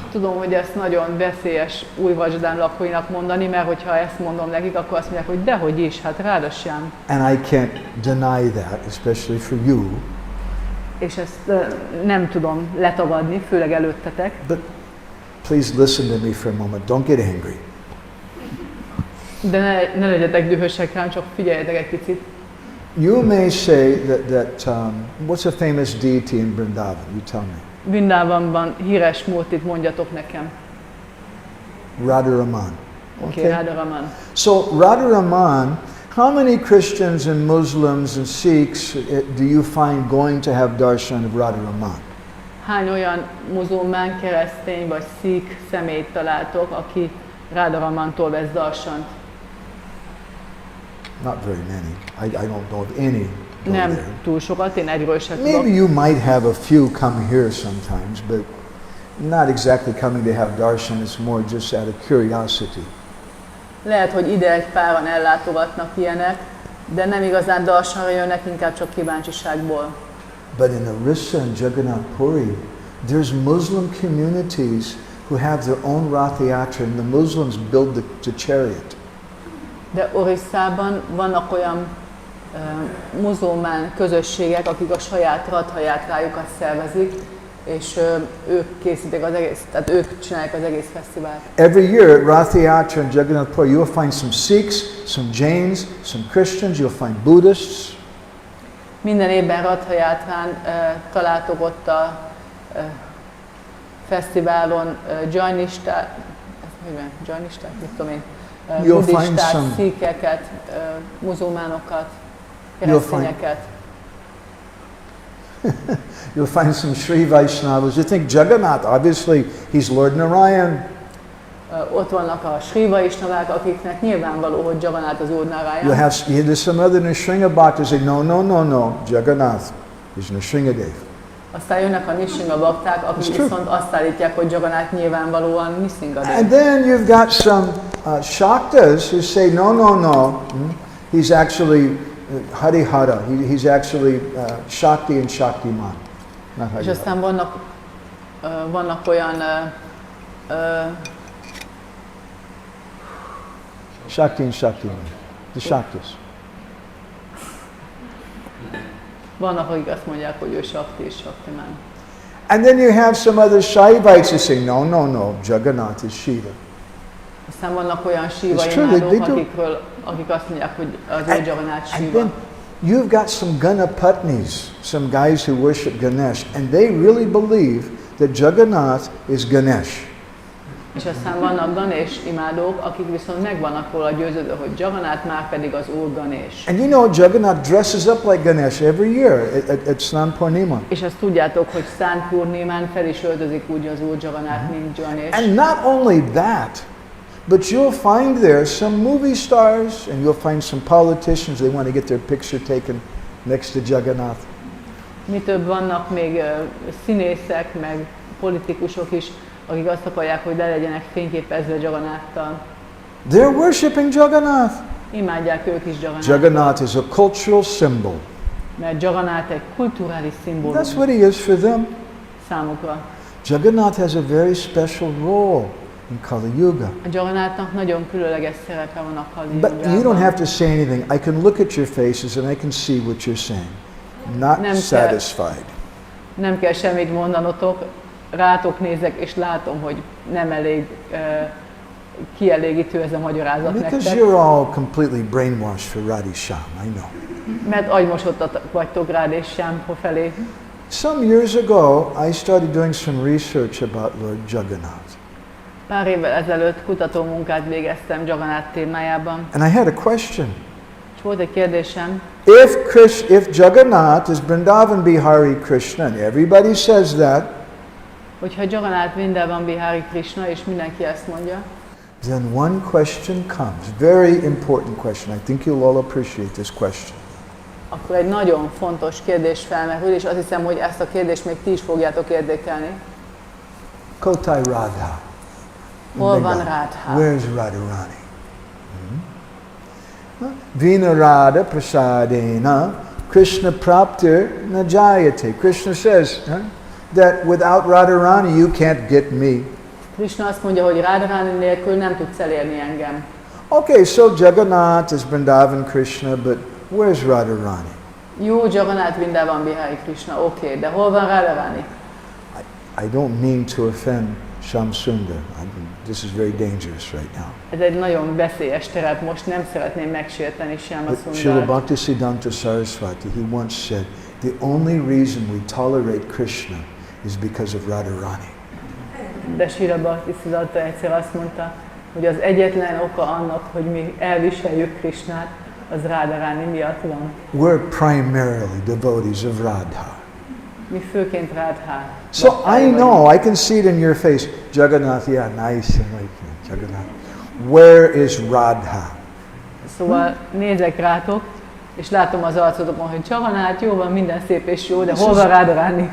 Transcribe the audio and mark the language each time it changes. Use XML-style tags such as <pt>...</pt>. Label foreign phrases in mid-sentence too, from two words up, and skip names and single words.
<hu>Tudom, hogy ezt nagyon veszélyes új Vajradán lakóinak mondani, mert hogyha ezt mondom nekik, akkor azt mondják, hogy dehogy is, hát Radhasyam.</hu> <en>And I can't deny that, especially for you.</en> <hu>És ezt nem tudom letagadni, főleg előttetek.</hu> <en>But please listen to me for a moment. Don't get angry.</en> <hu>De ne legyetek dühösek rám, csak figyeljetek egy picit.</hu> <en>You may say that what's a famous deity in Vrindavan? You tell me.</en> <hu>Vrindavanban híres murtit mondjatok nekem. Radharaman.</hu> <en>Okay, Radharaman. So Radharaman, how many Christians and Muslims and Sikhs do you find going to have darshan of Radharaman?</en> <hu>Hány olyan muzulmán, keresztény vagy szík személyt találtok, aki Radharamantól vesz darsant?</hu> <en>Not very many. I don't know of any.</en> <hu>Nem túl sokat, én egyről sem tudok.</hu> <en>Maybe you might have a few come here sometimes, but not exactly coming to have darshan. It's more just out of curiosity.</en> <hu>Lehet, hogy ide egy páran ellátogatnak ilyenek, de nem igazán darsanra jönnek, inkább csak kíváncsiságból.</hu> <en>But in Orissa and Jagannath Puri, there's Muslim communities who have their own Rath Yatra, and the Muslims build the chariot.</en> <hu>De Orissában vannak olyan muzulmán közösségek, akik a saját Ratha Játrájukat szervezik, és ők készítik az egész, tehát ők csinálják az egész fesztivált.</hu> <en>Every year at Rath Yatra and Jagannath Puri, you'll find some Sikhs, some Jains, some Christians, you'll find Buddhists.</en> <hu>Minden évben Ratha Játrán találtok ott a fesztiválon Jainisták, mit tudom én, buddhistát, szíkeket, muzulmánokat, keresztényeket.</hu> <en>You'll find some Sri Vaishnavas. You think Jagannath, obviously, he's Lord Narayan.</en> <hu>Ott vannak a Sri Vaishnavák, akiknek nyilvánvaló, hogy Jagannath az Úr Narayan.</hu> <en>There's some other Nrsinga Bhaktas say, no, Jagannath is Nrsingadev.</en> <hu>Aztán jönnek a Nrsinga bakták, akik viszont azt állítják, hogy Jagannath nyilvánvalóan Nrsingadev.</hu> <en>And then you've got some Shaktas who say, no, he's actually Harihara. He's actually Shakti and Shaktiman.</en> <hu>És aztán vannak olyan</hu> <en>Shakti and Shaktiman. The Shaktas.</en> <hu>Vannak, akik azt mondják, hogy ő Shakti és Shaktiman.</hu> <en>And then you have some other Shaivites who say, no, Jagannath is Shiva.</en> <hu>Aztán vannak olyan Shiva imádók, akik azt mondják, hogy az ő Jagannath Shiva.</hu> <en>And then you've got some Ganapatnis, some guys who worship Ganesh, and they really believe that Jagannath is Ganesh.</en> <hu>És aztán vannak Ganesh imádók, akik viszont meg vannak róla győződve, hogy Jagannath már pedig az Úr Ganesh.</hu> <en>And you know Jagannath dresses up like Ganesh every year at Snan Purnima.</en> <hu>És azt tudjátok, hogy Snan Purnimán fel is öltözik úgy az Úr Jagannath, mint Ganesh.</hu> <en>And not only that, but you'll find there some movie stars and you'll find some politicians, they want to get their picture taken next to Jagannath.</en> <hu>Mi több, vannak még színészek, meg politikusok is, akik azt akarják, hogy le legyenek fényképezve Jagannattal.</hu> <en>They're worshipping Jagannath.</en> <hu>Imádják ők is Jagannathat.</hu> <en>Jagannath is a cultural symbol.</en> <hu>Mert Jagannath egy kulturális szimbólum.</hu> <en>That's what he is for them.</en> <hu>Számukra.</hu> <en>Jagannath has a very special role in Kali Yuga.</en> <hu>A Jagannathnak nagyon különleges szerepe van a Kali</hu> <en>But</en> <hu>Yugában.</hu> <en>you don't have to say anything. I can look at your faces and I can see what you're saying. Not satisfied.</en> <hu>Nem kell semmit mondanotok. Rátok nézek, és látom, hogy nem elég kielégítő ez a magyarázat</hu> <en>Because</en> <hu>nektek.</hu> <en>you're all completely brainwashed for Radhi Shyam, I know.</en> <hu>Mert agymosottak vagytok Rád és Shyam felé.</hu> <en>Some years ago, I started doing some research about Lord Jagannath.</en> <hu>Pár évvel ezelőtt kutatómunkát végeztem Jagannath témájában.</hu> <en>And I had a question.</en> <hu>És volt egy kérdésem.</hu> <en>If Jagannath is Vrindavan Bihari Krishna, and everybody says that,</en> <hu>Hogyha Jagannath Vrindavan Bihari Krishna, és mindenki ezt mondja,</hu> <en>then one question comes, very important question. I think you'll all appreciate this question.</en> <hu>akkor egy nagyon fontos kérdés felmerül, és azt hiszem, hogy ezt a kérdést még ti is fogjátok érdekelni.</hu> <bn>কোথায় রাধা.</bn> <hu>Hol van Radha?</hu> <en>Where's Radharani?</en> <sa>विना राधा प्रसादेन कृष्ण प्राप्तिर् न जायते.</sa> <en>Krishna says that without Radharani you can't get me.</en> <hu>Krishna azt mondja, hogy Radharani nélkül nem tudsz elérni engem.</hu> <en>Okay, so Jagannath is Vrindavan Krishna, but where's Radharani?</en> <hu>Jó, Jagannath Vrindavan Bihari Krishna, oké, de hol van Radharani?</hu> <en>I don't mean to offend Shyam Sundar. This is very dangerous right now.</en> <hu>Ez egy nagyon veszélyes terep, most nem szeretném megsérteni Shyam</hu> <en>Srila</en> <hu>Sundart.</hu> <en>Bhaktisiddhanta Saraswati, he once said, the only reason we tolerate Krishna is because of Radharani.</en> <hu>De Srila Bhaktisiddhanta egyszer azt mondta, hogy az egyetlen oka annak, hogy mi elviseljük Krishnát, az Radharani miatt van.</hu> <en>We're primarily devotees of Radha.</en> <hu>Mi főként Radha.</hu> <en>So I know, I can see it in your face. Jagannath, yeah, nice, I like Jagannath. Where is Radha?</en> <hu>Szóval nézek rátok, és látom az arcotokon, hogy Jagannath, jó van, minden szép és jó, de hol van Radharani?</hu>